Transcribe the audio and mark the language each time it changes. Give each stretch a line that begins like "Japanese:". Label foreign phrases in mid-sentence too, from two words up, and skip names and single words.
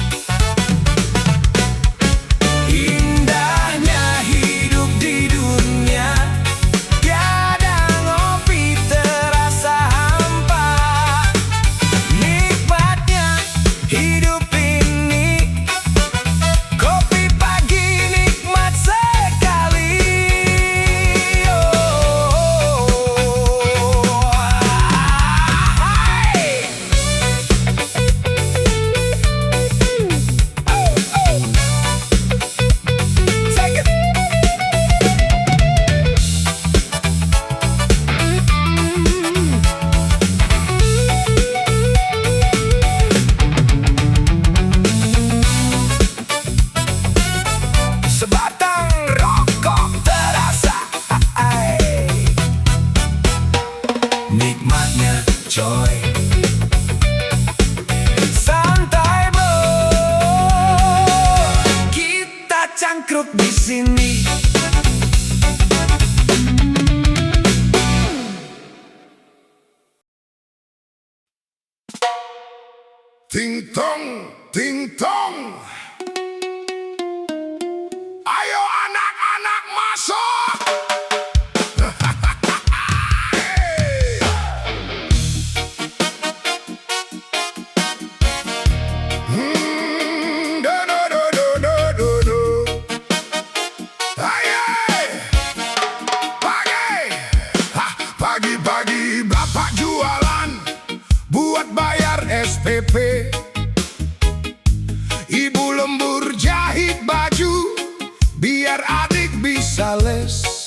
Indonesian: Indahnya hidup di dunia, tiada ngopi terasa hampa. Nikmatnya hidup ini, kopi pagi nikmat sekali.
English: Take it.
Indonesian: Sebatang rokok terasa, hai, nikmatnya coy. Santai bro, kita cangkruk di sini. Ting tong, ting tong. Ayo anak-anak masuk. Do do do do do do do. Ay, ay. Pagi, ha, pagi-pagi bapak jualan buat bayar SPP. Ibu lembur jahit baju biar adik bisa les.